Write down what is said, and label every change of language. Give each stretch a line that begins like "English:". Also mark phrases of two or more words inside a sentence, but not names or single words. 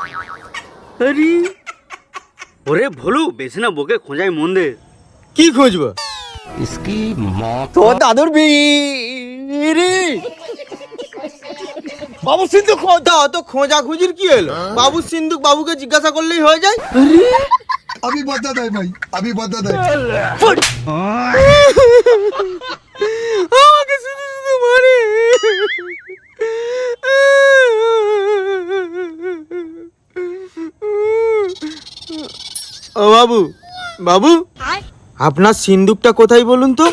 Bangla: আরে ওরে ভোলু, বেশি না বকে খোঁজাই মন দে। কি খুঁজবো? তো দাদুর বিড়ি। বাবু সিন্ধুক দাও তো, খোঁজা খুঁজির কি হলো? বাবু সিন্ধুক বাবুকে জিজ্ঞাসা করলেই হয়ে যায়।
Hindi: अभी बता दे भाई, अभी बता दे।
Bangla: আমাকে শুধু শুধু মারে। ও বাবু, বাবু আপনার সিন্ধুকটা কোথায় বলুন তো?